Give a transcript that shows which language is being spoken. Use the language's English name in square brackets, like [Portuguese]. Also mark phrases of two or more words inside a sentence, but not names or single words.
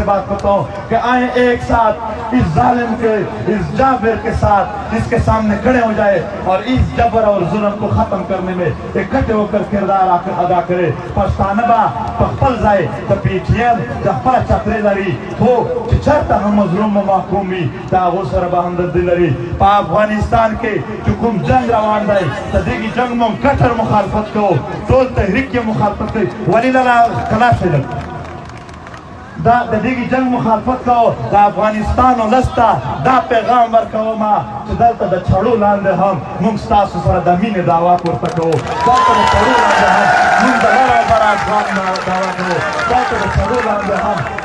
[Urdu] بات کرتا ہوں کہ آئے ایک ساتھ اس ظالم کے اس جابر کے ساتھ اس کے سامنے کھڑے ہو جائے اور اس جبر اور ظلم کو ختم کرنے میں اکٹھے ہو کر کردار ادا کرے [Pashto] پښتانه به په خپل ځای د پی ټي ایم د خپله چترۍ لري خو چې چېرته هم مظلوم و محکوم وي د هغو سره به همدردي لري په افغانستان کې چې کوم جنګ روان دی د دغې جنګ مونږ کټر مخالفت کوو ټول تحریک یې مخالفت کوي ولې نه خلاص شي دا د دغې جنګ مخالفت کوو د افغانستان ولس ته دا پیغام ورکومه چې دلته د چړو لاندې هم موږ ستاسو سره د مینې دعوا پورته کوو دلته د چړو لاندې هم موږ د لر او بر افغان دعوا کوو دلته د چړو لاندې هم